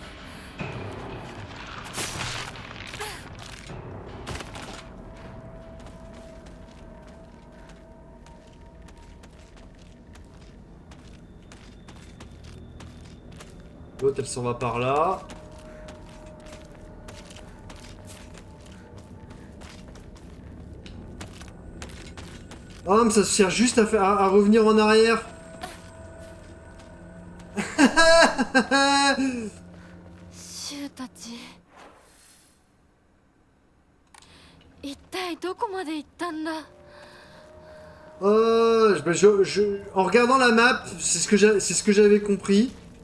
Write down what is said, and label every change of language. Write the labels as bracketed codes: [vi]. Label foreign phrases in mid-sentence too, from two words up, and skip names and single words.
[fr] L'autre, elle s'en va par là. Ah, mais ça sert juste à revenir en arrière. [ja] シュウたち一体どこまで行ったんだ。 [fr] En regardant la map, c'est ce que j'avais compris.